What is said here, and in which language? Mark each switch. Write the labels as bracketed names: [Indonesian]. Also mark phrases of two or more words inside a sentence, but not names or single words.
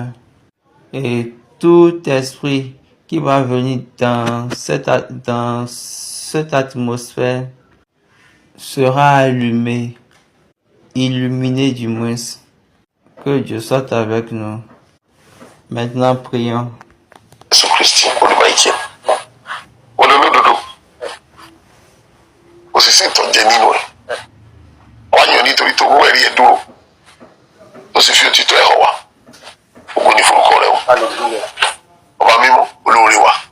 [French] Et tout esprit qui va venir dans cette atmosphère sera allumé, illuminé du moins. Que Dieu soit avec nous. Maintenant, prions. Jésus-Christ, [Yoruba] olùbáyìí olólódodo òṣìṣẹ́ ìtọ́jẹ nínú ẹ̀ wá yàn nítorí tó mú ẹ̀rí ẹ̀ dúró ó sì fi òtítọ́ ẹ̀ hàn wá ògo ni forúkọ rẹ̀ o ọba mímọ́ olóore wa